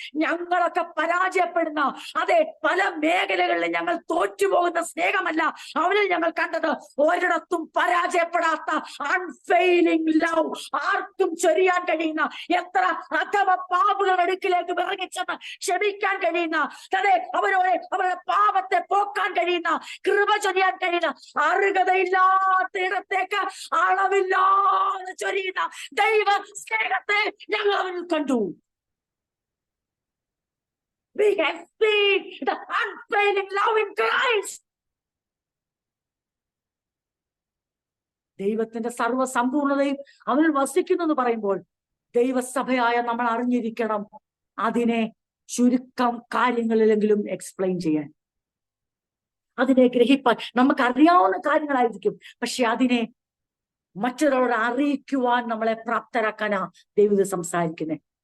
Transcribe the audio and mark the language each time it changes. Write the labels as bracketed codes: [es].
[ml] ഞങ്ങളൊക്കെ പരാജയപ്പെടുന്ന അതെ പല മേഖലകളിൽ ഞങ്ങൾ തോറ്റുപോകുന്ന സ്നേഹമല്ല അവനിൽ ഞങ്ങൾ കണ്ടത്, ഒരിടത്തും പരാജയപ്പെടാത്ത അൺഫെയിലിംഗ് ലവ്, ആർക്കും ചൊരിയാൻ കഴിയുന്ന, എത്ര അഥവ പാപങ്ങൾ അടുക്കിലേക്ക് ഇറങ്ങിച്ചെന്ന് ക്ഷമിക്കാൻ കഴിയുന്ന, അതെ അവരുടെ പാപത്തെ പോക്കാൻ കഴിയുന്ന, കൃപ ചൊരിയാൻ കഴിയുന്ന, അർഹതയില്ലാത്ത ഇടത്തേക്ക് അളവില്ലാതെ ചൊരിയുന്ന ദൈവ സ്നേഹത്തെ ഞങ്ങൾ അവനിൽ കണ്ടു. [en] We have seen the unfailing love in Christ. [ml] ദൈവത്തിന്റെ സർവ്വസമ്പൂർണതയും അവനിൽ വസിക്കുന്നു എന്ന് പറയുമ്പോൾ ദൈവസഭയായ നമ്മൾ അറിഞ്ഞിരിക്കണം അതിനെ ചുരുക്കം കാര്യങ്ങളിലെങ്കിലും എക്സ്പ്ലെയിൻ ചെയ്യാൻ, അതിനെ ഗ്രഹിപ്പാൻ. നമുക്കറിയാവുന്ന കാര്യങ്ങളായിരിക്കും, പക്ഷെ അതിനെ മറ്റൊരാളോട് അറിയിക്കുവാൻ നമ്മളെ പ്രാപ്തരാക്കാനാ ദൈവം സംസാരിക്കുന്നത്.